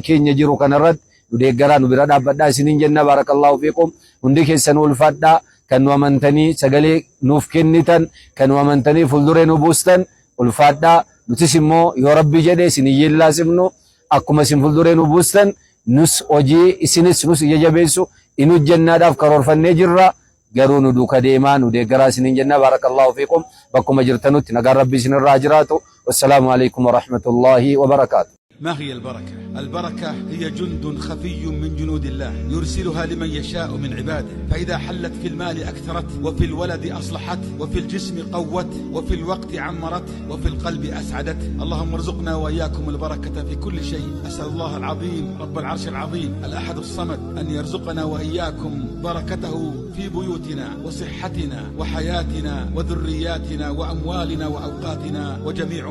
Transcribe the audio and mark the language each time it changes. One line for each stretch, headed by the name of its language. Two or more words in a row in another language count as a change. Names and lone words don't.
Oromo: keenya jiru kanarratti nu deeggaraa nu bira dhaabbadhaa isiniin jenna
Arabic: بارك الله فيكم
Oromo: hundi keessan ulfaadhaa kan nu amantanii sagalee nuuf kennitan kan nu amantanii fuulduree nu buustan ulfaadhaa nutis immoo yoo rabbii jedhe isin iyyeellaasifnu akkuma isin fuulduree nu buustan nus hojii isinis nus ija jabeessu inu jannaadhaaf karoorfannee jirra garuu nu duuka deemaa nu deeggaraa isiniin jenna
Arabic: بارك الله فيكم
Oromo: bakkuma jirtanutti nagaan rabbii isinirraa jiraatu
Arabic: والسلام عليكم ورحمة الله وبركاته. ما هي البركة؟ البركة هي جند خفي من جنود الله يرسلها لمن يشاء من عباده، فإذا حلت في المال أكثرت، وفي الولد أصلحت، وفي الجسم قوت، وفي الوقت عمرت، وفي القلب أسعدت. اللهم ارزقنا وإياكم البركة في كل شيء. أسأل الله العظيم رب العرش العظيم الأحد الصمد أن يرزقنا وإياكم بركته في بيوتنا وصحتنا وحياتنا وذرياتنا وأموالنا وأوقاتنا وجميع ما نملك.